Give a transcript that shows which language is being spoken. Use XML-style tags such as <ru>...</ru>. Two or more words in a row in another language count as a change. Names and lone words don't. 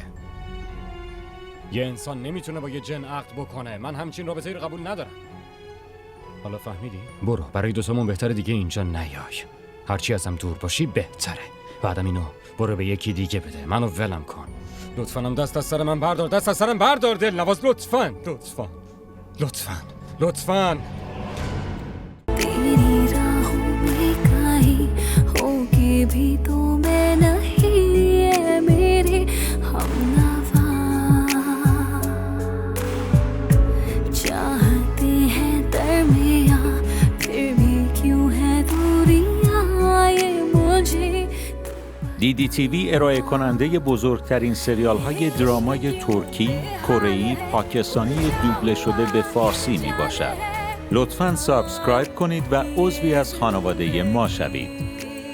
<fa>یه انسان نمیتونه با یه جن عقد بکنه. من همچین رابطه‌ای رو قبول ندارم. حالا فهمیدی؟ برو، برای دوتامون بهتره دیگه اینجا نیای. هرچی ازم دور باشی بهتره. بعدم اینو برو به یکی دیگه بده. منو ولم کن. لطفاً هم دست از سر من بردار. دست از سرم بردار دلنواز، لطفاً.</fa> <hi>तेरी राहों में कहीं होगी भी तो मैं नहीं है मेरे हमनवा चाहते हैं दरमिया फिर भी क्यों है दूरियां ये मुझे</hi> <fa>DDTV ارائه کننده بزرگترین سریال های درامای ترکی، کره‌ای، پاکستانی دوبله شده به فارسی می باشد. لطفاً سابسکرایب کنید و عضوی از خانواده ما شوید.</fa>